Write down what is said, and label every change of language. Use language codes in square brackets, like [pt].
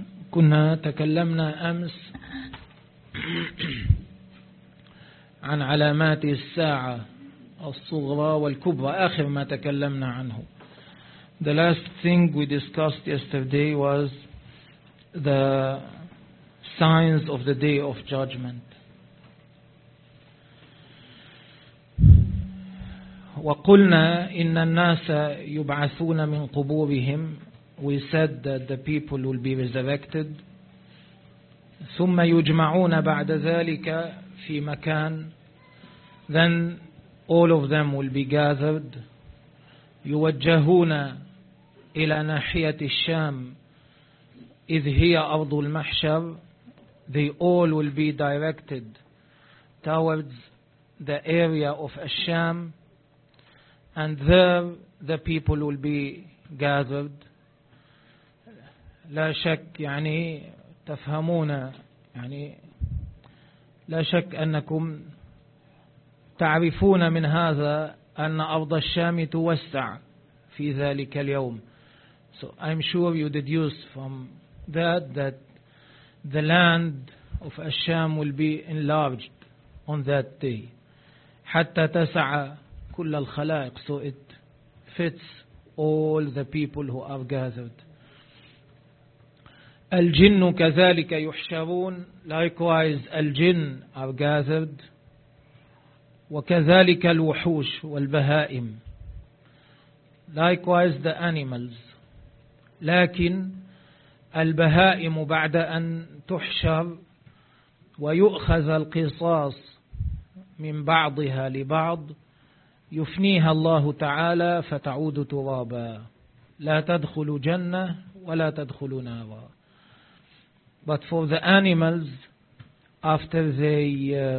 [ar] كنا تكلمنا أمس عن علامات الساعة الصغرى والكبرى، آخر ما تكلمنا عنه. [en] The last thing we discussed yesterday was the signs of the day of judgment. [ar] وقلنا إن الناس يبعثون من قبورهم. [en] We said that the people will be resurrected. [ar] ثم يجمعون بعد ذلك في مكان. [en] Then all of them will be gathered. [ar] يوجهون إلى ناحية الشام إذ هي أرض المحشر. [en] They all will be directed towards the area of Asham, and there the people will be gathered. [ar] لا شك يعني تفهمون يعني لا شك أنكم تعرفون من هذا أن أرض الشام توسع في ذلك اليوم. [en] So I'm sure you deduce from that the land of Asham will be enlarged on that day. [ar] حتى تسع كل الخلائق. [en] So it fits all the people who are gathered. [ar] الجن كذلك يحشرون. [en] Likewise الجن are gathered. [ar] وكذلك الوحوش والبهائم. [en] Likewise the animals. [ar] لكن البهائم بعد أن تحشر ويؤخذ القصاص من بعضها لبعض يفنيها الله تعالى فتعود ترابا، لا تدخل جنة ولا تدخل نارا. [en] But for the animals, after they